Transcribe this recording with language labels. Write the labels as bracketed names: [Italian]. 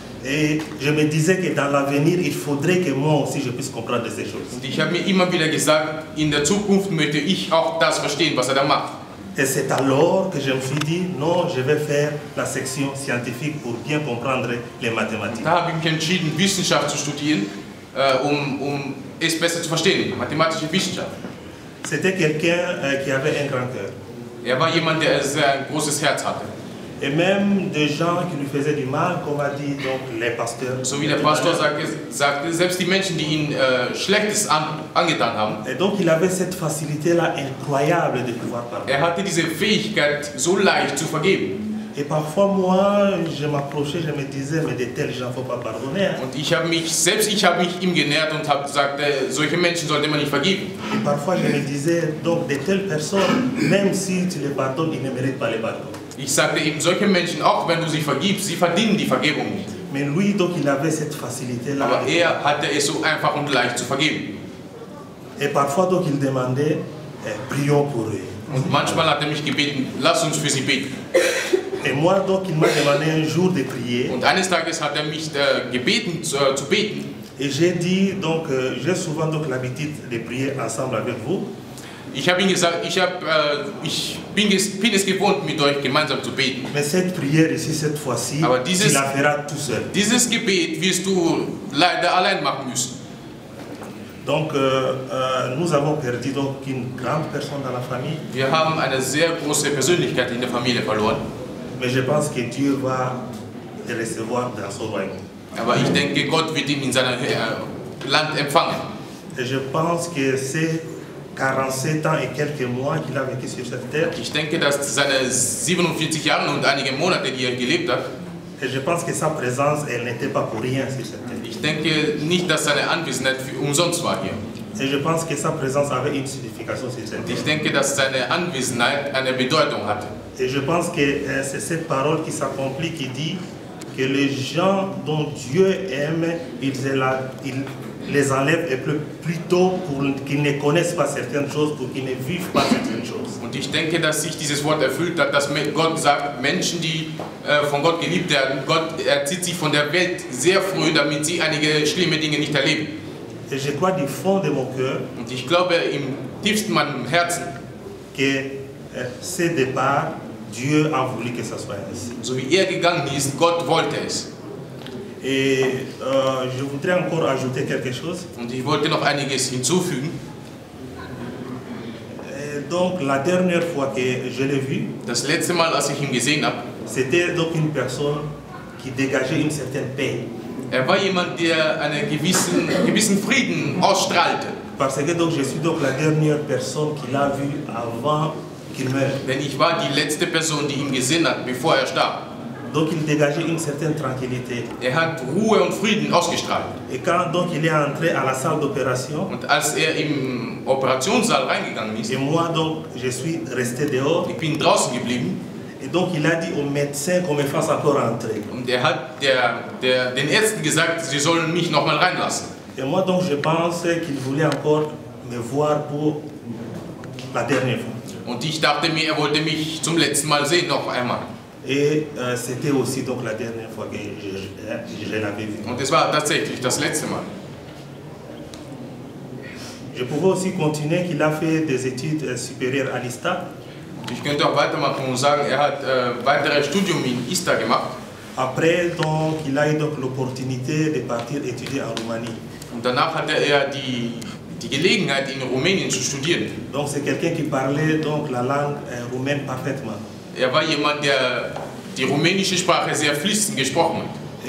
[French] et je me disais que dans l'avenir, il faudrait que moi aussi je puisse comprendre ces choses. [German] Und ich habe mir immer wieder gesagt, in der Zukunft möchte ich auch das verstehen, was er da macht. [French] Et c'est alors que je me suis dit, non, je vais faire la section scientifique pour bien comprendre les mathématiques. [German] Da habe ich mich entschieden, Wissenschaft zu studieren, um es besser zu verstehen, mathematische Wissenschaft. [French] C'était quelqu'un qui avait un grand cœur. [German] War jemand, der ein großes Herz hatte. [French] Et même des gens qui lui faisaient du mal, comme a dit donc les pasteurs. [German] So wie der Pastor sagte, selbst die Menschen, die ihn Schlechtes angetan haben. [French] Et donc il avait cette facilité-là incroyable de pouvoir pardonner. [German] Hatte diese Fähigkeit, so leicht zu vergeben. [French] Et parfois moi, je m'approchais, je me disais, mais de tels gens, faut pas pardonner. [German] Und ich habe mich ihm genähert und habe gesagt, solche Menschen sollte man nicht vergeben. [French] Et parfois je me disais, donc de telles personnes, même si tu les pardonnes, ils ne méritent pas le pardon. [German] Ich sagte eben, solche Menschen, auch wenn du sie vergibst, sie verdienen die Vergebung nicht. [French] Mais lui, donc, il avait cette facilité-là. [German] Aber er hatte es so einfach und leicht zu vergeben. [French] Et parfois, donc, il demandait, prions pour eux. [German] Und manchmal hat er mich gebeten, lass uns für sie beten. [French] Et moi, donc, il m'a demandé un jour de prier. [German] Und eines Tages hat er mich gebeten zu beten. [French] Et j'ai dit, donc, j'ai souvent donc l'habitude de prier ensemble avec vous. [German] Ich habe ihm gesagt, ich bin es gewohnt, mit euch gemeinsam zu beten. [French] Mais cette prière ici, cette fois-ci, tu la feras tout seul. [German] Dieses Gebet wirst du leider allein machen müssen. [French] Donc, nous avons perdu donc une grande personne dans la famille. [German] Wir haben eine sehr große Persönlichkeit in der Familie verloren. [French] Mais je pense que Dieu va le recevoir dans son royaume. [German] Aber ich denke, Gott wird ihn in seinem Land empfangen. [French] Et je pense que c'est 47 ans et quelques mois qu'il a vécu sur cette terre. [German] Ich denke, dass seine 47 Jahre und einige Monate, die er gelebt hat, [French] et je pense que sa présence, elle n'était pas pour rien sur cette terre. [German] Ich denke nicht, dass seine Anwesenheit umsonst war hier. [French] Et je pense que sa présence avait une signification sur cette terre. [German] Ich denke, dass seine Anwesenheit eine Bedeutung hatte. [French] Et je pense que c'est cette parole qui s'accomplit qui dit que les gens dont Dieu aime, il les enlève et plutôt pour qu'ils ne connaissent pas certaines choses, pour qu'ils ne vivent pas certaines choses. [German] Und ich denke, dass sich dieses Wort erfüllt hat, dass Gott sagt, Menschen, die von Gott geliebt werden, Gott erzieht sie von der Welt sehr früh, damit sie einige schlimme Dinge nicht erleben. [French] Et je crois du fond de mon cœur, [German] und ich glaube im tiefsten meinem Herzen, [French] que ce départ, Dieu a voulu que ça soit ainsi. [German] So wie er gegangen ist, Gott wollte es. [French] Et je voudrais encore ajouter quelque chose. [German] Und ich wollte noch einiges hinzufügen. [French] Et donc la dernière fois que je l'ai vu, [German] das letzte Mal, als ich ihn gesehen habe, [French] c'était donc une personne qui dégageait une certaine paix. [German] War jemand, der einen gewissen Frieden ausstrahlte. [French] Parce que donc je suis donc la dernière personne qu'il a vue avant qu'il meure. [German] Denn ich war die letzte Person, die ihn gesehen hat, bevor er starb. [French] Donc il dégageait une certaine tranquillité. [German] Hat Ruhe und Frieden ausgestrahlt. [French] Et quand donc il est entré à la salle d'opération, [German] und als im Operationssaal reingegangen ist, [French] et moi donc je suis resté dehors. [German] Ich bin draußen geblieben. [French] Et donc il a dit au médecin qu'on me fasse encore entrer. [German] Und hat den Ärzten gesagt, sie sollen mich noch mal reinlassen. [French] Et moi donc je pense qu'il voulait encore me voir pour la dernière fois. [German] Und ich dachte mir, er wollte mich zum letzten Mal sehen, noch einmal. [French] Et c'était aussi donc la dernière fois que je l'avais vu. [German] Und es war tatsächlich das letzte Mal. [French] Je pouvais aussi continuer qu'il a fait des études supérieures à l'ISTA. [German] Ich könnte auch weitermachen und sagen, hat weiteres Studium in ISTA gemacht. [French] Après donc il a eu donc l'opportunité de partir étudier en Roumanie. [German] Und danach hatte er die Gelegenheit, in Rumänien zu studieren. [French] Donc c'est quelqu'un qui parlait donc la langue roumaine parfaitement. [German] War jemand, der die rumänische Sprache sehr fließend gesprochen hat.